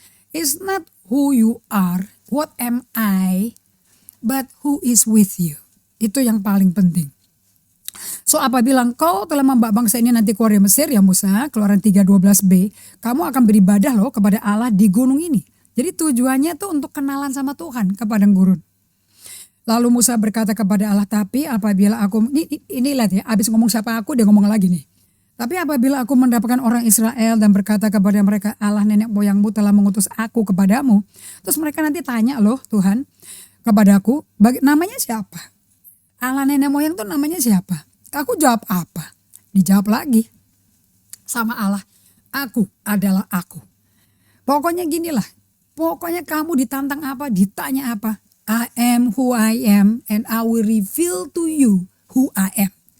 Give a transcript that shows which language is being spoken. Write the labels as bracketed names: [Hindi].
[English] It's not who you are, what am I, but who is with you. [Indonesian] Itu yang paling penting. So apabila engkau telah membawa bangsa ini nanti keluar dari Mesir ya Musa, Keluaran 3:12b, kamu akan beribadah loh kepada Allah di gunung ini. Jadi tujuannya tuh untuk kenalan sama Tuhan ke padang gurun. Lalu Musa berkata kepada Allah, tapi apabila aku, ini lihat ya, abis ngomong siapa aku dia ngomong lagi nih. Tapi apabila aku mendapatkan orang Israel dan berkata kepada mereka, Allah nenek moyangmu telah mengutus aku kepadamu. Terus mereka nanti tanya loh Tuhan kepadaku, namanya siapa? Allah nenek moyang tuh namanya siapa? Aku jawab apa? Dijawab lagi sama Allah, aku adalah aku. Pokoknya ginilah, pokoknya kamu ditantang apa, ditanya apa. [English] I am who I am and I will reveal to you who I am.